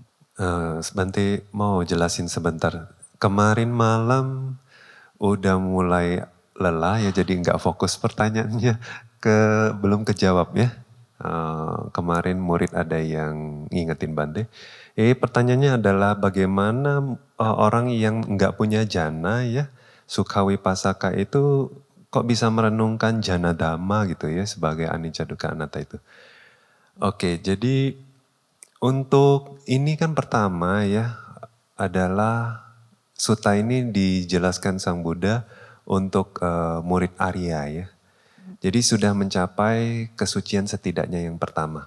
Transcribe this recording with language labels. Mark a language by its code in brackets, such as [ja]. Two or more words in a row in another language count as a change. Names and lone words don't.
[id] Bante mau jelasin sebentar. Kemarin malam udah mulai lelah ya jadi nggak fokus pertanyaannya belum kejawab ya. Kemarin murid ada yang ngingetin Bante. Pertanyaannya adalah bagaimana orang yang nggak punya jana ya, Sukhavipassaka itu kok bisa merenungkan [pi] jana dhamma [id] gitu ya sebagai [pi] anicca dukkha anatta [id] itu. Oke, jadi untuk ini kan pertama ya adalah sutta ini dijelaskan Sang Buddha untuk murid Arya ya. Jadi sudah mencapai kesucian setidaknya yang pertama.